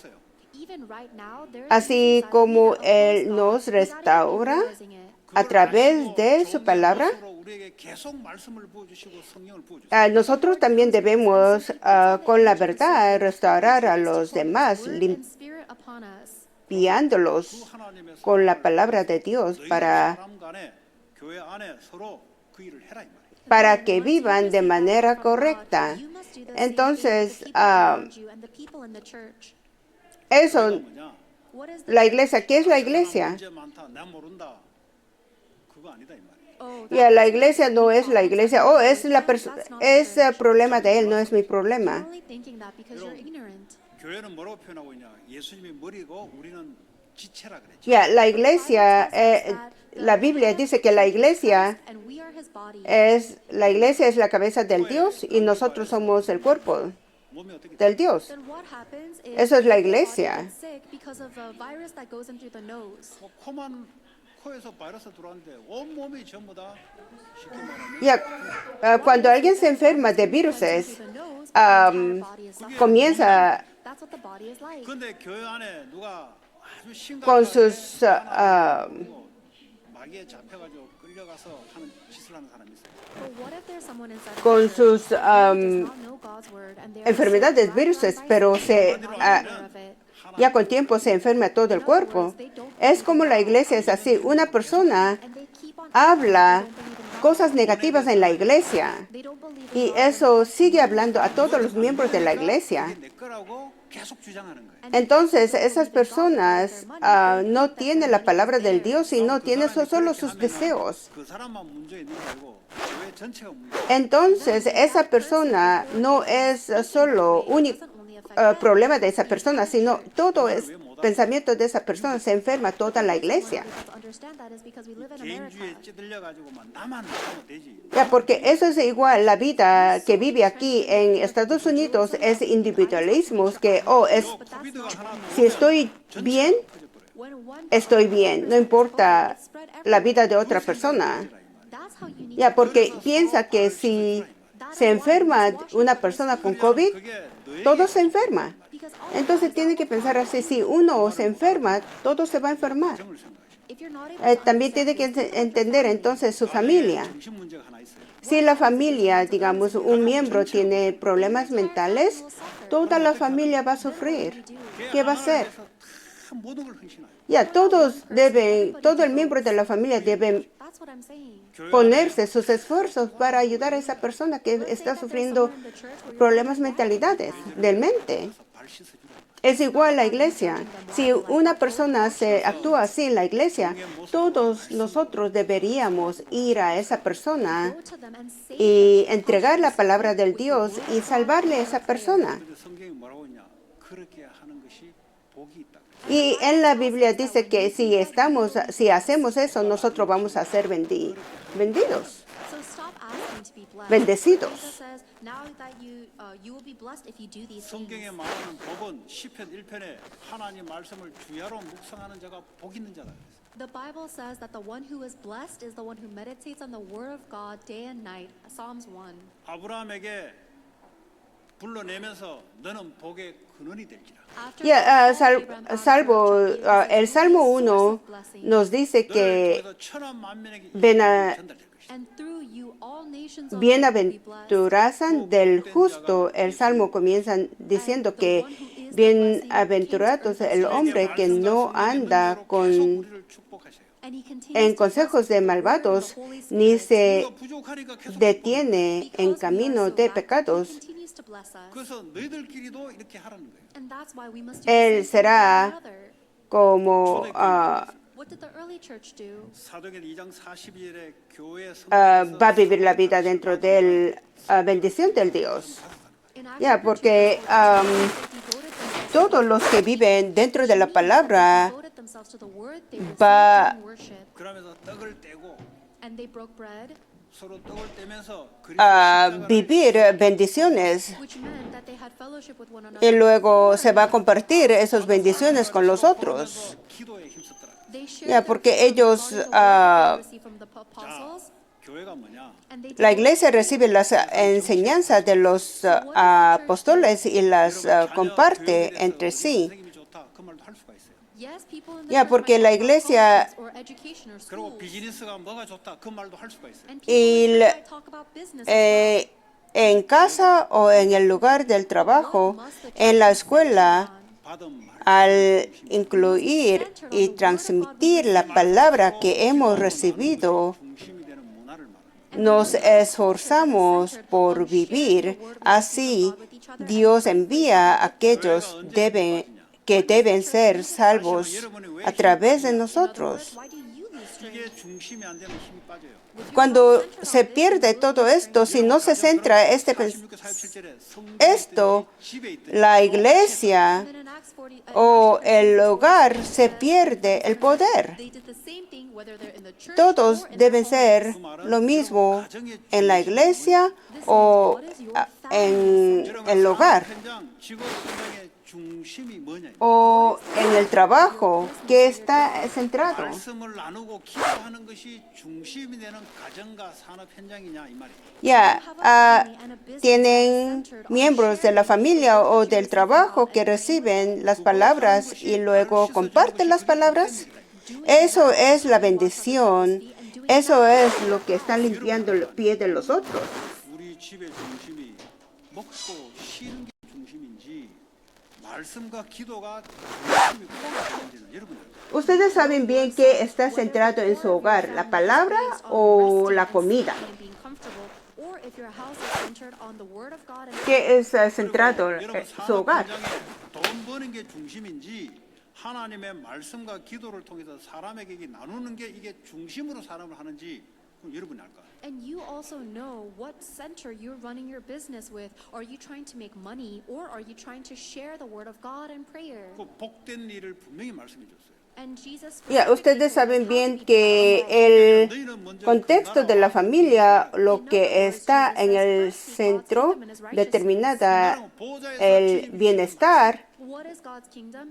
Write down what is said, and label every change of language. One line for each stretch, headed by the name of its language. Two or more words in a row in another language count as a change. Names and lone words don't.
English: Even right now, there is
Spanish: así
English: inside of me
Spanish: como
English: that
Spanish: Él
English: opposes
Spanish: nos
English: God without even
Spanish: restaura
English: realizing it.
Spanish: a través de su palabra.
Korean: 우리에게 계속 말씀을 부어주시고 성령을 부어주시고
Spanish: Nosotros también debemos, con la verdad, restaurar a los demás,
English: Word and Spirit upon us.
Spanish: limpiándolos
Korean: 하나님의
Spanish: con la
Korean: 사랑을
Spanish: palabra de Dios
Korean: 너희도
Spanish: para
Korean: 사람 간에 교회 안에 서로 그 일을 해라 이 말이에요.
Spanish: para que vivan de manera correcta. Entonces, eso,
Korean: 뭐냐?
Spanish: la iglesia, ¿qué es la iglesia?
Korean: 문제 많다. 난 모른다. 그거 아니다 이 말이에요.
Spanish: Ya, la iglesia no es la iglesia. Oh, es el problema de él, no es mi problema.
Korean: 교회는 뭐라고 표현하고 있냐? 예수님이 머리고 우리는 지체라 그랬죠.
Spanish: Ya, la iglesia, la Biblia dice que la iglesia es la cabeza del Dios y nosotros somos el cuerpo
Korean: 몸이 어떻게
Spanish: del Dios. Eso es la iglesia.
Korean: 코만 코에서 바이러스 들어왔는데 온 몸이 전부 다 쉽게 말하면
Spanish: Ya, cuando alguien se enferma de viruses, comienza
Korean: 근데 교회 안에 누가 아주
Spanish: con
Korean: 심각하게
Spanish: sus
Korean: 마귀에 잡혀가지고 끌려가서 하는 짓을 하는 사람이 있어요.
Spanish: con sus enfermedades, viruses, pero ya con tiempo se enferma todo el cuerpo. Es como la iglesia es así. Una persona habla cosas negativas en la iglesia y eso sigue hablando a todos los miembros de la iglesia.
Korean: 이게 내 거라고 계속 주장하는 거예요.
Spanish: Entonces, esas personas no tienen la palabra del Dios y no tienen solo sus deseos.
Korean: 그 사람만 문제 있는 게 아니고 교회 전체가 문제.
Spanish: Entonces, esa persona no es solo un problema de esa persona, sino todo es pensamiento de esa persona. Se enferma toda la iglesia.
Korean: 개인주의에 찌들려가지고만 나만 하면 되지.
Spanish: Ya, porque eso es igual, la vida que vive aquí en Estados Unidos es individualismo, que,
Korean: 코비드가 하나
Spanish: si estoy bien, estoy bien, no importa la vida de otra persona. Ya, porque piensa que si se enferma una persona con COVID, todo se enferma. Entonces tiene que pensar así, si uno se enferma, todo se va a enfermar. También tiene que entender entonces su familia.
Korean: 정신 문제가 하나 있어요.
Spanish: Si la familia, digamos, un miembro tiene problemas mentales, toda la familia va a sufrir. ¿Qué va a hacer?
Korean: 다 모든 걸 헌신해요.
Spanish: Ya, todo el miembro de la familia debe ponerse sus esfuerzos para ayudar a esa persona que está sufriendo problemas mentalidades del mente.
Korean: 발 씻어주라.
Spanish: Es igual la iglesia. Si una persona se actúa así en la iglesia, todos nosotros deberíamos ir a esa persona y entregar la palabra del Dios y salvarle a esa persona.
Korean: 근데 성경이 뭐라고 했냐? 그렇게 하는 것이 복이 있다.
Spanish: Y en la Biblia dice que si hacemos eso, nosotros vamos a ser bendecidos.
Korean: 성경에 말하는 복은 시편 1편에 하나님 말씀을 주야로 묵상하는 자가 복 있는 자다.
English: The Bible says that the one who is blessed is the one who meditates on the word of God day and night. Psalms 1.
Korean: 아브라함에게 불러내면서 너는 복의 근원이 될지라.
Spanish: Ya, salvo el Salmo 1 nos dice que
Korean: 너를 통해서 천한 만민에게 전달될 것이다.
English: And through you all nations
Spanish: bienaventuranza del justo. El Salmo comienza diciendo que Bienaventurados el hombre que no anda en consejos de malvados, ni se detiene en camino de pecados.
Korean: 그래서 너희들끼리도 이렇게 하라는 거예요.
Spanish: Él será como
English: What did the early church do?
Korean: 사도행전 2장 42절에 교회
Spanish: va a vivir la vida dentro de la bendición del Dios. Ya, porque todos los que viven dentro de la palabra va
Korean: 그러면서 떡을 떼고
English: and they broke bread,
Korean: 서로 떡을 떼면서
Spanish: a vivir bendiciones
English: which meant that they had fellowship with one
Spanish: y
English: another.
Spanish: luego se va a compartir esas bendiciones con los otros.
Korean: 기도에 힘썼더라.
English: They shared
Spanish: Ya,
English: their
Spanish: porque
English: faith
Spanish: ellos,
English: regarding the word that they received from the apostles,
Korean: 교회가 뭐냐?
English: and they
Spanish: La
English: devoted
Spanish: iglesia recibe las enseñanzas de los apóstoles y las comparte entre sí.
Korean: 선생님이 좋다. 그 말도 할 수가 있어요.
English: yes, people in the
Spanish: Ya,
English: church
Spanish: porque
English: might
Spanish: la
English: talk about
Spanish: iglesia-
English: politics or education or
Korean: 그리고
English: schools,
Korean: 비즈니스가 뭐가 좋다. 그 말도 할 수가 있어요.
English: and people in the church might talk about business as well.
Spanish: En casa o en el lugar del trabajo, en la escuela,
Korean: 받은 말.
Spanish: al incluir y transmitir la palabra que hemos recibido,
Korean: 중심이 되는 문화를 말합니다.
Spanish: nos esforzamos por vivir. Así, Dios envía a aquellos que deben ser salvos a través de nosotros.
English: Why do you lose strength?
Korean: 이게 중심이 안 되면 힘이 빠져요.
Spanish: Cuando se pierde todo esto, si no se centra esto, la iglesia
English: Then in Acts 40,
Spanish: o el hogar se pierde el poder.
English: they did the same thing whether they're in the church
Spanish: Todos
English: or in
Spanish: deben
English: their
Spanish: ser lo mismo en la iglesia o en el hogar
Korean: 직업 성장의 중심이 뭐냐?
Spanish: o en el trabajo que está centrado.
Korean: 말씀을 나누고 기도하는 것이 중심이 되는 가정과 산업 현장이냐 이 말이에요.
Spanish: Ya, tienen miembros de la familia o del trabajo que reciben las palabras y luego comparten las palabras. Eso es la bendición. Eso es lo que está limpiando el pie de los otros.
Korean: 우리 집의 중심이 먹고 쉬는 게 중심인지 말씀과 기도가 중심이 되는지는 여러분이 알아요.
Spanish: Ustedes saben bien que está centrado en su hogar, la palabra o la comida.
English: being comfortable, or if your house is centered on the word of God and
Spanish: ¿Qué es centrado
Korean: 여러분
Spanish: en su
Korean: 산업
Spanish: hogar?
Korean: 현장에 돈 버는 게 중심인지 하나님의 말씀과 기도를 통해서 사람에게 나누는 게 이게 중심으로 사람을 하는지 그럼 여러분이 알까?
English: And you also know what center you're running your business with. Are you trying to make money, or are you trying to share the word of God and prayer?
Korean: 그 복된 일을 분명히 말씀해 줬어요.
English: And Jesus
Spanish: Ya, ustedes
English: specifically
Spanish: saben
English: told us how to
Spanish: bien
English: be
Spanish: que el contexto de la familia, lo que está en el centro, determinada el bienestar
English: What is God's kingdom?